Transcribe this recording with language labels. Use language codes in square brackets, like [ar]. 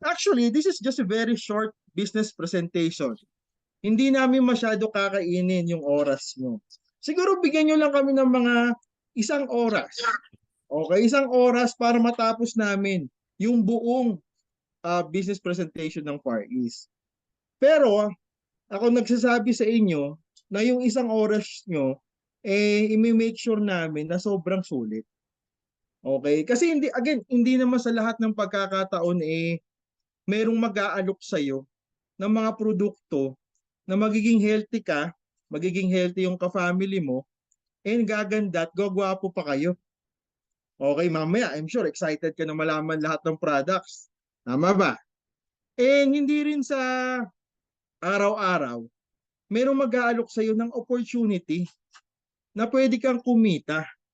[en] Actually, this is just a very short business presentation. [tl] Hindi namin masyado kakainin yung oras nyo. Siguro bigyan nyo lang kami ng mga isang oras. Okay, isang oras para matapos namin yung buong [en] business presentation [tl] ng Far East. Pero ako nagsasabi sa inyo na yung isang oras nyo, [en] i-make sure [tl] namin na sobrang sulit. Okay? Kasi hindi, again, hindi naman sa lahat ng pagkakataon merong mag-aalok sa'yo ng mga produkto na magiging healthy ka, magiging healthy yung ka-family mo, and gaganda at gagwapo pa kayo. Okay, mamaya, [en] I'm sure excited [tl] ka na malaman lahat ng products. Tama ba? And hindi rin sa araw-araw, merong mag-aalok sa'yo ng opportunity na pwede kang kumita.